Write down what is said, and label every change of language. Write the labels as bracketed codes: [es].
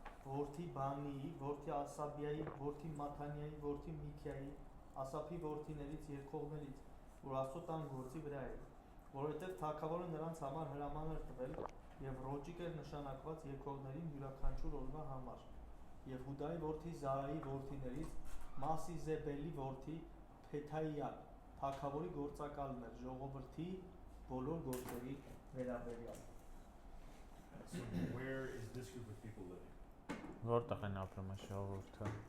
[hy] որդի Բանիի, որդի Ասաբիայի, որդի Մաթանիայի, որդի Միքիայի, Ասափի որդիներից երկողներից, որ Աստծո տան գործի վրա էր, որովհետև թագավորը նրանց համար հրաման էր տվել եւ ռոճիկ էր նշանակված երկողներին յուրաքանչյուր օրվա համար։ Եվ Հուդայի որդի Զարայի որդիներից Մասիզեբելի որդի Փեթայիան, թագավորի գործակալն էր ժողովրդի բոլոր գործերի վերաբերյալ։ [en] So where is this group of people living? [hy] Որտեղ են ապրում այս ժողովուրդը։